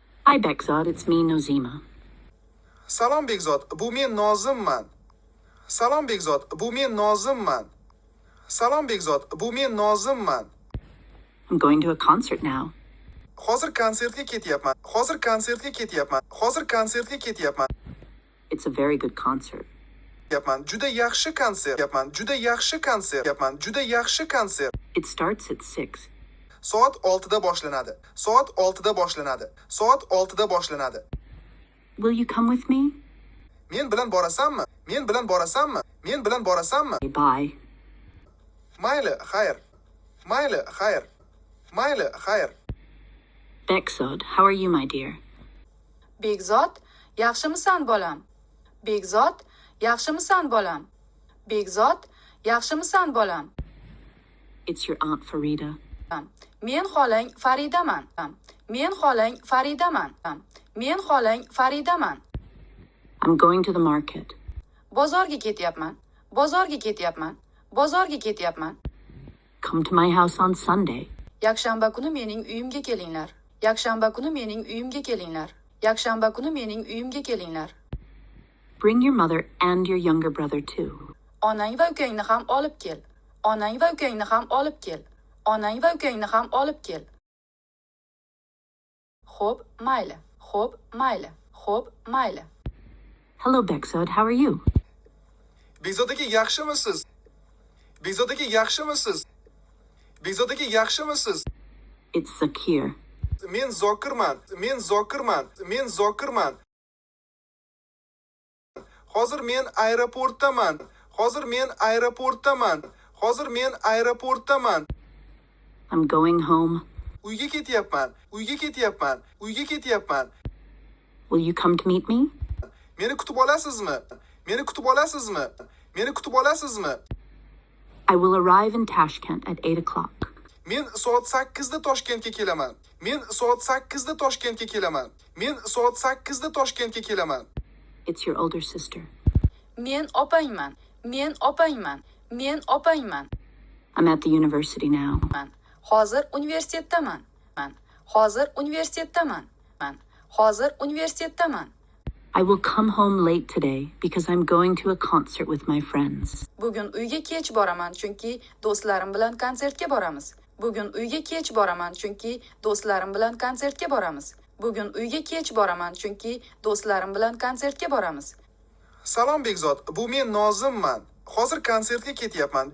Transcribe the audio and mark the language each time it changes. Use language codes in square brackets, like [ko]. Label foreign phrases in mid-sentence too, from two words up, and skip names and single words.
[en] Hi, Bekzod. It's me, Nozima. [uz] Salom Bekzod, bu men Nozimman. Salom Bekzod, bu men Nozimman. Salom Bekzod, bu men Nozimman. [en] I'm going to a concert now. [uz] Hozir konsertga ketyapman. Hozir konsertga ketyapman. Hozir konsertga ketyapman. [en] It's a very good concert. [uz] Yapman. Juda yaxshi konsert. Yapman. Juda yaxshi konsert. Yapman. Juda yaxshi konsert. [en] It starts at 6. [uz] Soat 6da boshlanadi. Soat 6da boshlanadi. Soat 6da boshlanadi. [en] Will you come with me? [uz] Men bilan borasanmi? Men bilan borasanmi? Men bilan borasanmi? [en] Bye. [uz] Mayli, xayr. Mayli, xayr. Mayli, xayr. [en] Bekzod, how are you, my dear? [uz] Bekzod, yaxshimisan bolam? Bekzod, yaxshimisan bolam? Bekzod, yaxshimisan bolam? [en] It's your Aunt Farida. [uz] Men xolang Faridaman. Men xolang Faridaman. Men xolang Faridaman. [en] I'm going to the market. [uz] Bozorga ketyapman. Bozorga ketyapman. Bozorga ketyapman. [en] Come to my house on Sunday. [uz] Yakshanba kuni mening uyimga kelinglar. Yakshanba kuni mening uyimga kelinglar. Yakshanba kuni mening uyimga kelinglar. [en] Bring your mother and your younger brother too. [uz] Onang va ukangni ham olib kel. Onang va ukangni ham olib kel. Onang va ukangni ham olib kel. Xo'p, mayli. Xo'p, mayli. Xo'p, mayli. [en] Hello, Bekzod. How are you? [uz] Bekzod aka yaxshimisiz? Bekzod aka yaxshimisiz? Bekzod aka yaxshimisiz? [en] It's Zakir. [uz] Men Zokirman. Men Zokirman. Men Zokirman. Hozir men aeroportdaman. Hozir men aeroportdaman. Hozir men aeroportdaman. [en] I'm going home. [uz] Uyga ketyapman. Uyga ketyapman. Uyga ketyapman. [en] Will you come to meet me? [uz] Meni kutib olasizmi? Meni kutib olasizmi? Meni kutib olasizmi? [en] I will arrive in Tashkent at 8 o'clock. [uz] Men soat 8da Toshkentga kelaman. Men soat 8da Toshkentga kelaman. Men soat 8da Toshkentga kelaman. [en] It's your older sister. [uz] Men opangman. Men opangman. Men opangman. [en] I'm at the university now. [uz] Hozir universitetdaman. Hozir universitetdaman. Hozir universitetdaman. [en] I will come home late today because I'm going to a concert with my friends. [uz] Bugun uyga kech boraman chunki do'stlarim bilan konsertga boramiz. Bugun uyga kech boraman chunki do'stlarim bilan konsertga boramiz. Bugun uyga kech boraman chunki do'stlarim bilan konsertga boramiz. Salom Bekzod, bu men Nozimman. Hozir konsertga ketyapman.